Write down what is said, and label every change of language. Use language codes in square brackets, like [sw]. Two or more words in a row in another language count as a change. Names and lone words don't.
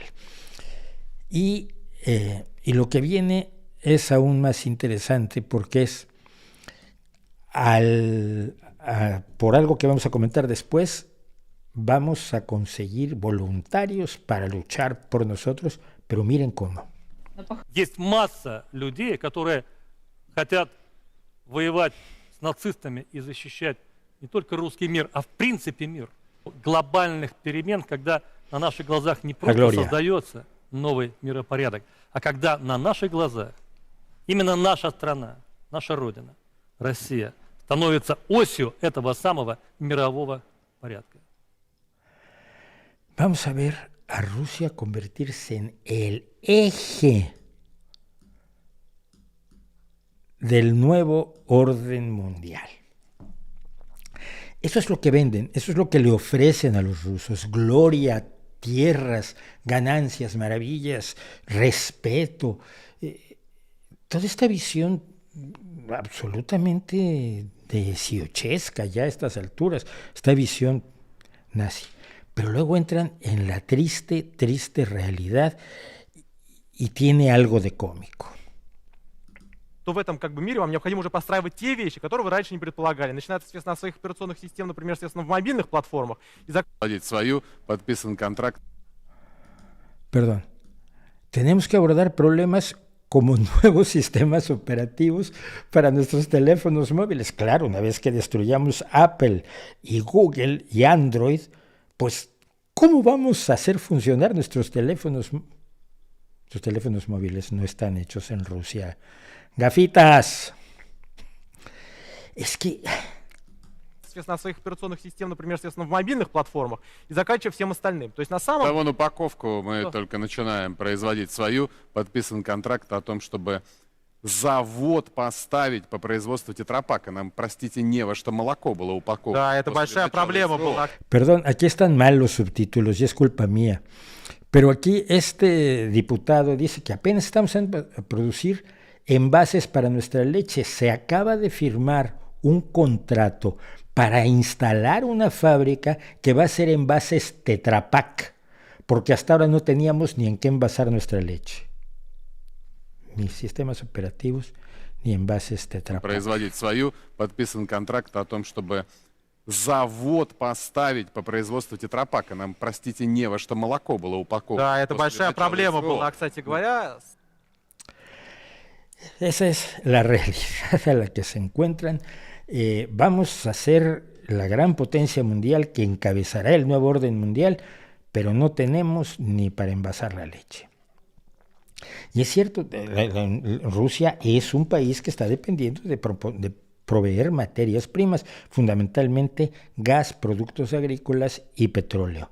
[es] Y lo que viene es aún más interesante porque es, por algo que vamos a comentar después, vamos a conseguir voluntarios para luchar por nosotros, pero miren cómo. [ru] Есть масса людей, которые хотят воевать с нацистами и защищать не только русский мир, а в принципе мир. Глобальных перемен, когда на наших глазах не просто создается новый миропорядок, а когда на наших глазах именно наша страна, наша Родина, Россия, становится осью этого самого мирового порядка. [es] Vamos a ver a Rusia convertirse en el eje del nuevo orden mundial. Eso es lo que venden, eso es lo que le ofrecen a los rusos: gloria, tierras, ganancias, maravillas, respeto. Toda esta visión absolutamente dieciochesca ya a estas alturas, esta visión nazi. Pero luego entran en la triste, triste realidad y tiene algo de cómico. [ru] То в этом мире вам необходимо уже постраивать те вещи, которые вы раньше не предполагали. Начиная, соответственно, от своих операционных систем, например, соответственно, в мобильных платформах. И свою, подписан контракт. [es] Perdón. Tenemos que abordar problemas como nuevos sistemas operativos para nuestros teléfonos móviles. Claro, una vez que destruyamos Apple y Google y Android, pues, ¿cómo vamos a hacer funcionar nuestros teléfonos? Nuestros teléfonos móviles no están hechos en Rusia. Gafitas. Es que... [ru] Соответственно, от своих операционных систем, например, соответственно, в мобильных платформах, и заканчивая всем остальным. То есть на самом... Да, вон упаковку мы только начинаем производить свою. Подписан контракт о том, чтобы завод поставить по производству тетрапака. Нам, простите, не во что молоко было упаковано. Да, это большая проблема была. [es] Perdón, aquí están mal los subtítulos y es culpa mía. Pero aquí este diputado dice que apenas estamos a producir envases para nuestra leche. Se acaba de firmar un contrato para instalar una fábrica que va a hacer envases Tetra Pak, porque hasta ahora no teníamos ni en qué envasar nuestra leche. Ni sistemas operativos, ni envases Tetra Pak. [ru] Производить свою, подписан контракт о том, чтобы завод поставить по производству тетрапака. Нам, простите, не во что молоко было упаковано. Да, это большая проблема была, кстати говоря. [es] Esa es la realidad a la que se encuentran. Vamos a ser la gran potencia mundial que encabezará el nuevo orden mundial, pero no tenemos ni para envasar la leche. Y es cierto, Rusia es un país que está dependiendo de proveer materias primas, fundamentalmente gas, productos agrícolas y petróleo.